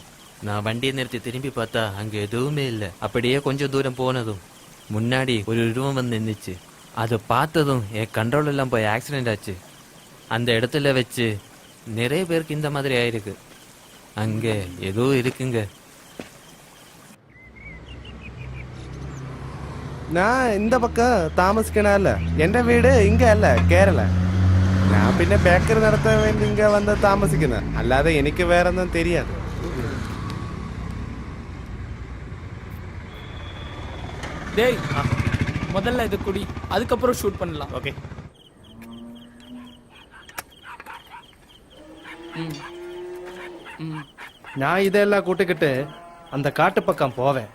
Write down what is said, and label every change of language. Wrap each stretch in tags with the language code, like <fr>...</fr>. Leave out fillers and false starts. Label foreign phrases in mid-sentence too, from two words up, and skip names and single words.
<ta>நான் வண்டியை நிறுத்தி திரும்பி பார்த்தா அங்க எதுவுமே இல்லை. அப்படியே கொஞ்சம் தூரம் போனதும் முன்னாடி ஒரு உருவம் வந்து நின்றுச்சு. அதை பார்த்ததும் என் கண்ட்ரோல் எல்லாம் போய் ஆக்சிடென்ட் ஆச்சு. அந்த இடத்துல வச்சு நிறைய பேருக்கு இந்த மாதிரி ஆயிருக்கு. அங்கே ஏதோ இருக்குங்க. நான் இந்த பக்கம் താമസിക്കണല്ല.</ta> <ml>എൻ്റെ വീട് ഇങ്ങ അല്ല, കേരള. ഞാൻ പിന്നെ ബേക്കറി നടത്താൻ വേണ്ടി ഇങ്ങ വന്ന് താമസിക്കുന്നത്. അല്ലാതെ എനിക്ക് വേറെ ഒന്നും தெரியாது.</ml> <ta>டேய், முதல்ல இது குடி, அதுக்கப்புறம் ஷூட் பண்ணலாம். ஓகே. நான் இதெல்லாம் கூட்டிக்கிட்டு அந்த காட்டு பக்கம் போவேன்.</ta>